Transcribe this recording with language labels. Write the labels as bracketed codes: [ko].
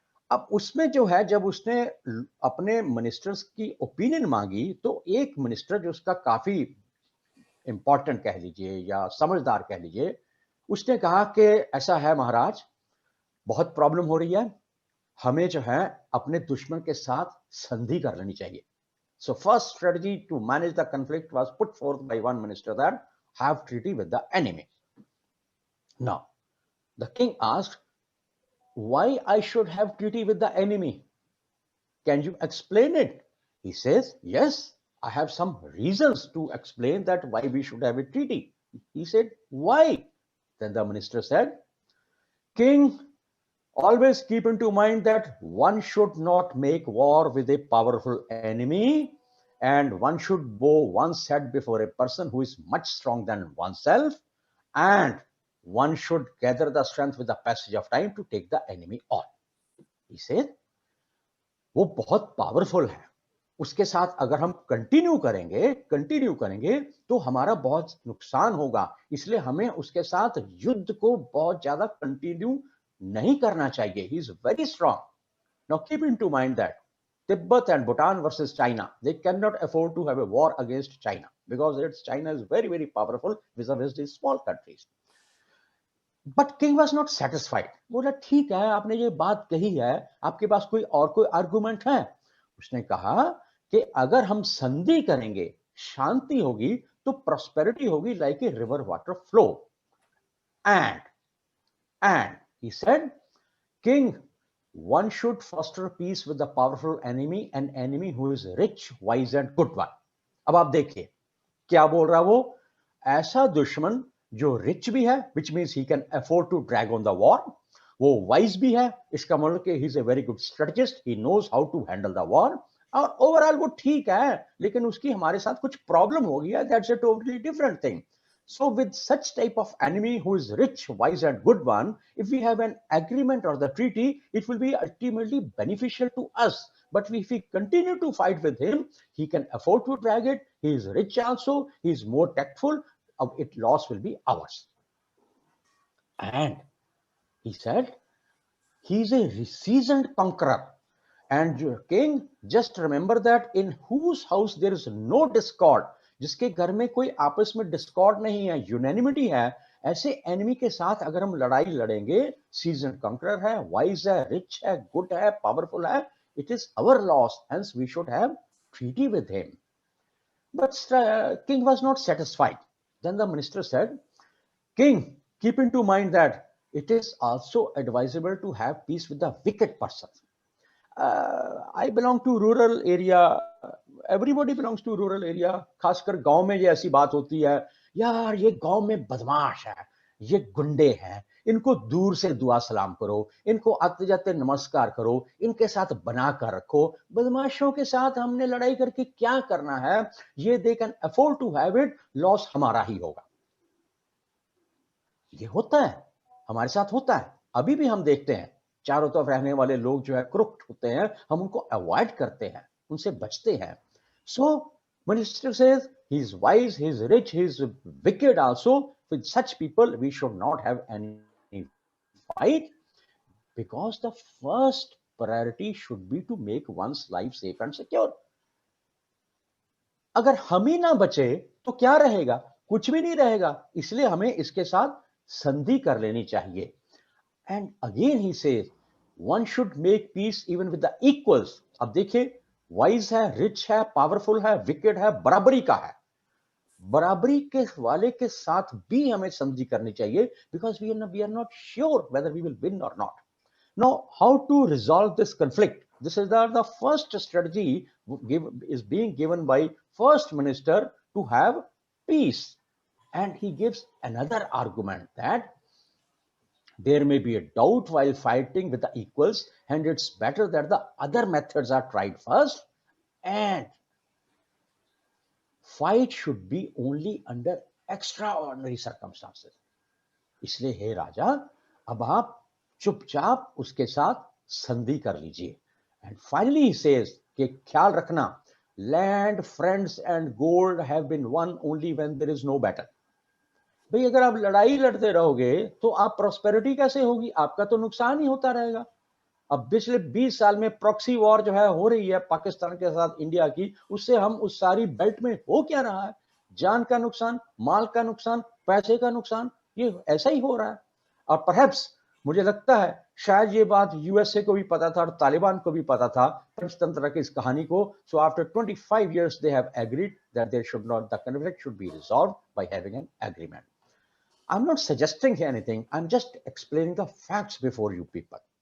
[hi] अब उसमें जो है, जब उसने अपने मिनिस्टर्स की ओपिनियन मांगी, तो एक मिनिस्टर जो उसका काफी इंपॉर्टेंट कह लीजिए या समझदार कह लीजिए, उसने कहा कि ऐसा है महाराज, बहुत प्रॉब्लम हो रही है, हमें जो है अपने दुश्मन के साथ संधि कर लेनी चाहिए। [en] So first strategy to manage the conflict was put forth by one minister, that have treaty with the enemy. Now the king asked, why I should have treaty with the enemy? Can you explain it? He says, yes, I have some reasons to explain that why we should have a treaty. He said, why? Then the minister said, king, always keep into mind that one should not make war with a powerful enemy, and one should bow one's head before a person who is much stronger than oneself, and one should gather the strength with the passage of time to take the enemy on. He said, [hi] वो बहुत powerful है, उसके साथ अगर हम continue करेंगे तो हमारा बहुत नुकसान होगा, इसलिए हमें उसके साथ युद्ध को बहुत ज्यादा कंटिन्यू नहीं करना चाहिए। [en] He is very strong. Now keep into mind that Tibet and Bhutan versus China, they cannot afford to have a war against China because China is very, very powerful vis-a-vis these small countries. But king was not satisfied. [hi] बोला ठीक है, आपने ये बात कही है, आपके पास कोई आर्गुमेंट है? उसने कहा कि अगर हम संधि करेंगे, शांति होगी, तो प्रॉस्पेरिटी होगी [en] like a river water flow. And he said, king, one should foster peace with the powerful enemy, an enemy who is rich, wise and good one. [hi] अब आप देखिए क्या बोल रहा वो, ऐसा दुश्मन जो रिच भी है, [en] which means he can afford to drag on the war, [hi] वो वाइज भी है, इसका मतलब कि [en] he is a very good strategist, he knows how to handle the war, [hi] और ओवरऑल वो ठीक है, लेकिन उसकी हमारे साथ कुछ प्रॉब्लम हो गया, [en] that's a totally different thing. So with such type of enemy who is rich, wise and good one, if we have an agreement or the treaty, it will be ultimately beneficial to us. But if we continue to fight with him, he can afford to drag it. He is rich also. He is more tactful. Loss will be ours. And he said, he is a seasoned conqueror. And king, just remember that in whose house there is no discord, [hi] जिसके घर में कोई आपस में Discord नहीं है, unanimity है, ऐसे एनिमी के साथ अगर हम लड़ाई लड़ेंगे, सीजन कंकरर है, वाइज है, रिच है, गुड है, पावरफुल है, [en] it is our loss, hence we should have treaty with him. But king was not satisfied. Then the minister said, king, keep into mind that it is also advisable to have peace with the wicked person. I belong to rural area. Everybody belongs to rural area. [hi] खासकर गांव में ये ऐसी बात होती है, यार ये गांव में बदमाश है, ये गुंडे हैं, इनको दूर से दुआ सलाम करो, इनको आते जाते नमस्कार करो, इनके साथ बना कर रखो, बदमाशों के साथ हमने लड़ाई करके क्या करना है, ये [en] they can afford to have it, [hi] loss हमारा ही होगा. ये होता है, हमारे साथ होता है, अभी भी हम देखते हैं, चारों तरफ रहने वाले लोग जो है क्रुप्ट होते हैं, हम उनको अवॉइड करते हैं, उनसे बचते हैं. [en] So minister says he is wise, he is rich, he is wicked also. With such people we should not have any fight, because the first priority should be to make one's life safe and secure. [hi] अगर हम ही ना बचे तो क्या रहेगा, कुछ भी नहीं रहेगा, इसलिए हमें इसके साथ संधि कर लेनी चाहिए. [en] And again he says one should make peace even with the equals. [hi] अब देखिए, वाइज है, रिच है, पावरफुल है, विकेड है, बराबरी का है, बराबरी के वाले के साथ भी हमें संधि करनी चाहिए, [en] Because we are not sure whether we will win और not. Now how to resolve this conflict? This is the first strategy is being given by first minister to have peace. And he gives another argument that there may be a doubt while fighting with the equals, and it's better that the other methods are tried first, and fight should be only under extraordinary circumstances. [hi] इसलिए हे राजा, अब आप चुपचाप उसके साथ संधि कर लीजिए. [en] And finally he says [hi] कि ख्याल रखना, [en] land, friends and gold have been won only when there is no battle. [hi] भाई अगर आप लड़ाई लड़ते रहोगे तो आप प्रोस्पेरिटी कैसे होगी, आपका तो नुकसान ही होता रहेगा. अब पिछले 20 साल में प्रॉक्सी वॉर जो है हो रही है पाकिस्तान के साथ इंडिया की, उससे हम उस सारी बेल्ट में हो क्या रहा है, जान का नुकसान, माल का नुकसान, पैसे का नुकसान, ये ऐसा ही हो रहा है. और परहैप्स मुझे लगता है शायद ये बात यूएसए को भी पता था और तालिबान को भी पता था पंचतंत्र की इस कहानी को. [en] So after 25 years they have agreed that there should not, the conflict should be resolved by having an agreement. I'm not suggesting anything, I'm just explaining the facts before you people.